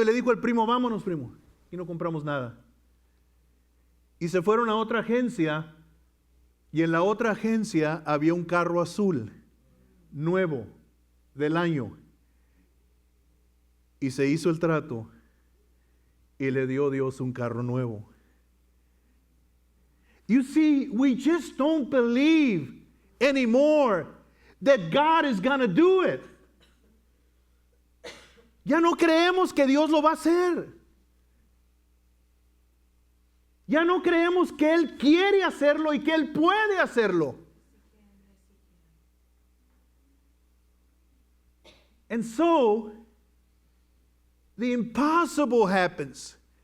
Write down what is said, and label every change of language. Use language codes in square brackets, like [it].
[es] Y le dijo el primo: vámonos primo. Y no compramos nada. Y se fueron a otra agencia. Y en la otra agencia había un carro azul, nuevo, del año. Y se hizo el trato y le dio Dios un carro nuevo. [en] You see, we just don't believe anymore that God is going to do it. [es] Ya no creemos que Dios lo va a hacer. Ya no creemos que Él quiere hacerlo y que Él puede hacerlo. [en] And so the impossible happens.